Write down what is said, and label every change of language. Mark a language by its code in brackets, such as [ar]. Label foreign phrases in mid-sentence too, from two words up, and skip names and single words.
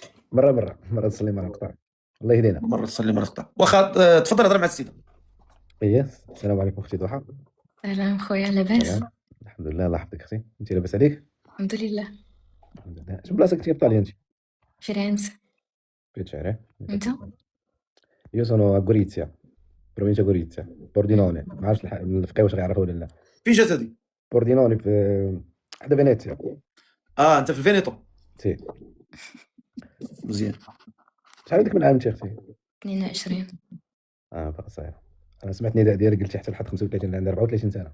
[ar] مره تصلي مره نقطع. الله يهدينا. مره تصلي مره تقطع. واخا تفضل هضر مع السيده. اييه السلام عليكم اختي ضحى. سلام خويا، لاباس؟ الحمد لله الله يحفظك اختي. انت لاباس عليك؟ الحمد لله. الحمد لله. شنو بلاصتك انت في طاليان انت؟ فرنسا. في شعري. انت؟ [it] io sono a Gorizia, provincia Gorizia, Pordenone. [ar] ما عرفتش الفقيه واش غيعرفوا ولا لا. فين جات هادي؟ بوردينوني في حدا فينيسيا. انت في الفينيتو؟ سي. مزيان. شحال عندك من عام انت اختي؟ 22. باقي صغير. انا سمعت النداء ديالك قلتي حتى لحد 35، عندي 34 سنه.